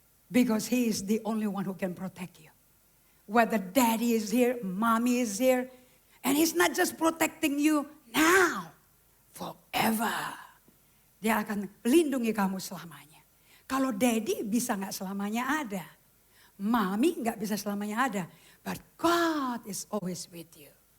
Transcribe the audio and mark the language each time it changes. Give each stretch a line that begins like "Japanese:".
English: Because he is the only one who can protect you. Whether daddy is here, mommy is here. And he's not just protecting you now. Forever.
Indonesian: Dia akan melindungi kamu selamanya. Kalau daddy bisa gak selamanya ada. Mami gak bisa selamanya ada.
English: But God is always with you.